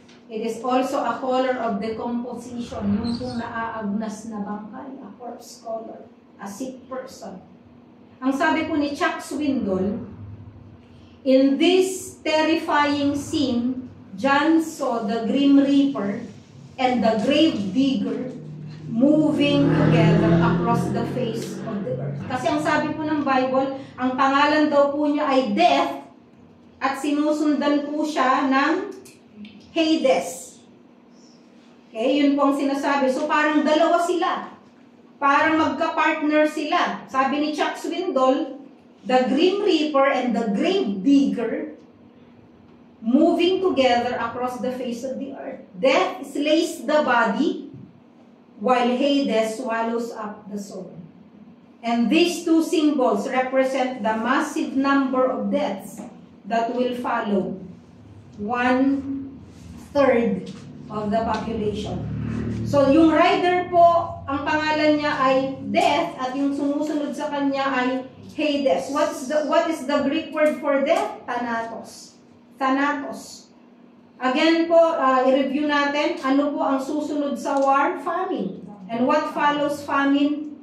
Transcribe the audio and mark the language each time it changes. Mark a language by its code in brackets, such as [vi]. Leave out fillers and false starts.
[en] It is also a color of decomposition, [tl] yung pong naaagnas na bangkay, [en] a corpse color, a sick person. [tl] Ang sabi po ni Chuck Swindoll, [en] in this terrifying scene, John saw the Grim Reaper and the Grave Digger moving together across the face of the earth. [tl] Kasi ang sabi po ng Bible, ang pangalan daw po niya ay Death at sinusundan po siya ng Hades. Okay, yun po ang sinasabi. So parang dalawa sila. Parang magka-partner sila. Sabi ni Chuck Swindoll, [en] the Grim Reaper and the Grave Digger moving together across the face of the earth. Death slays the body, while Hades swallows up the soul. And these two symbols represent the massive number of deaths that will follow 1/3 of the population. [tl] So yung rider po, ang pangalan niya ay Death at yung sumusunod sa kanya ay Hades. [en] What is the Greek word for death? [tl] Thanatos. Thanatos. Again po, i-review natin, ano po ang susunod sa war? Famine. [en] And what follows famine?